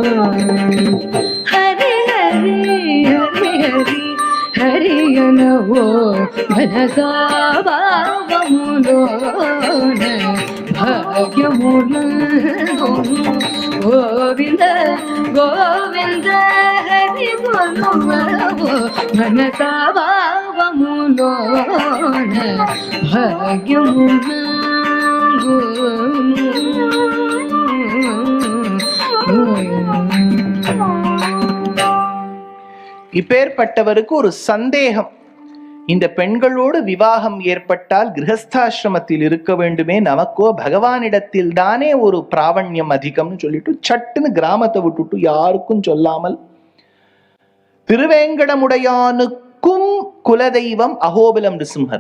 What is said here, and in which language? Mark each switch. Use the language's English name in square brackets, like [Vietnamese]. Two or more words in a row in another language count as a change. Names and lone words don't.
[Telugu] హరి హరి హరి హరి హరి గణవో మనసా భావములోన భాగ్యములందును గోవింద గోవింద హరి గొలువో మనసా భావములోన భాగ్యములందును. [Tamil] இப்பேற்பட்டவருக்கு ஒரு சந்தேகம். இந்த பெண்களோடு விவாகம் ஏற்பட்டால் கிரகஸ்தாசிரமத்தில் இருக்க வேண்டுமே, நமக்கோ பகவானிடத்தில் தானே ஒரு பிராவண்யம் அதிகம்னு சொல்லிட்டு சட்டுன்னு கிராமத்தை விட்டுட்டு யாருக்கும் சொல்லாமல் திருவேங்கடமுடையானுக்கும் குலதெய்வம் அகோபிலம் நிருசிம்மர்.